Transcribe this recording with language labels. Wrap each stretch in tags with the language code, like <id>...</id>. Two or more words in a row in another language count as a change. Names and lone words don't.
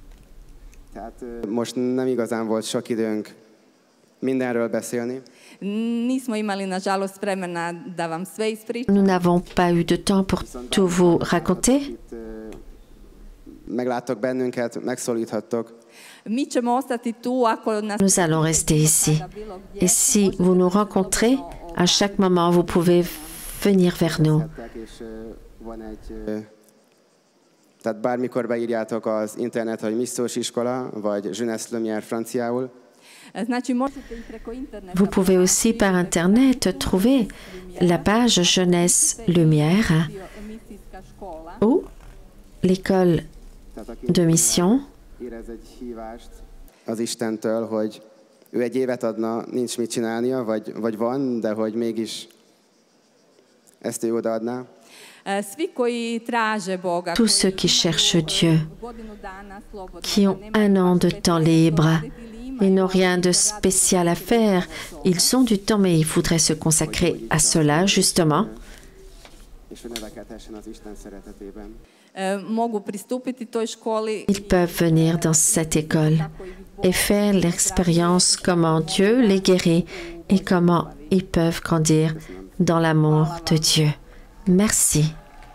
<fr>Nous n'avons pas eu de temps pour tout vous raconter. Nous allons rester ici. Et si vous nous rencontrez, à chaque moment, vous pouvez venir vers nous.</fr> <hu>Tehát bármikor beírjátok az internet, hogy Missziós Iskola, vagy Jeunesse Lumière franciául.</hu> <fr>Vous pouvez aussi par Internet trouver la page Jeunesse Lumière ou l'école de mission.</fr> <hu>Érez egy hívást az Istentől, hogy ő egy évet adna, nincs mit csinálnia, vagy van, de hogy mégis ezt te odaadnál.</hu> <hr>Svi koji traže Boga,</hr> <fr>Tous ceux qui cherchent Dieu, qui ont un an de temps libre, ils n'ont rien de spécial à faire. Ils ont du temps, mais ils voudraient se consacrer à cela, justement.</fr> <hu>És hogy növekedhessen az Isten szeretetében.</hu> <hr>mogu pristupiti toj školi.</hr> <fr>Ils peuvent venir dans cette école et faire l'expérience comment Dieu les guérit et comment ils peuvent grandir dans l'amour de Dieu. Merci.</fr>